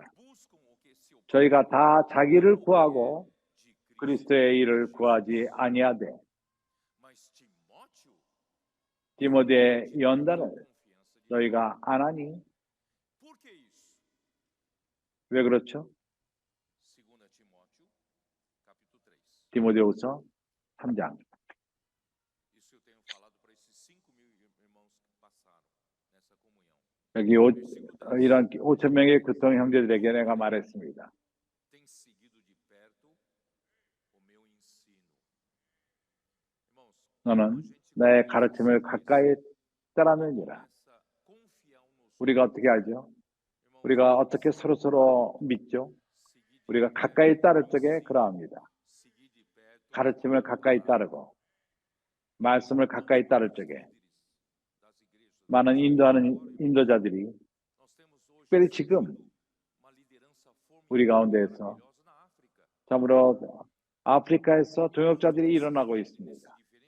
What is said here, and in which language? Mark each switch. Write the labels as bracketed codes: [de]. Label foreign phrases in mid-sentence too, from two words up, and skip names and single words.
[ko] 저희가 다 자기를 구하고 그리스도의 일을 구하지 아니하되 디모데의 연단을 너희가 안 하니? 왜 그렇죠? 디모데후서 3장. [pt] Isso eu tenho falado para esses 5.000 irmãos que passaram nessa comunhão. [ko] 여기 이런 5천 명의 교통 형제들에게 내가 말했습니다. [pt] Tem seguido de perto o meu ensino. Irmãos, [ko] 너는 나의 가르침을 가까이 따르느니라. 우리가 어떻게 알죠? 우리가 어떻게 서로서로 믿죠? 우리가 가까이 따를 적에 그러합니다. 가르침을 가까이 따르고 말씀을 가까이 따를 적에 많은 인도하는 인도자들이 특별히 지금 우리 가운데에서 참으로 아프리카에서 동역자들이 일어나고 있습니다.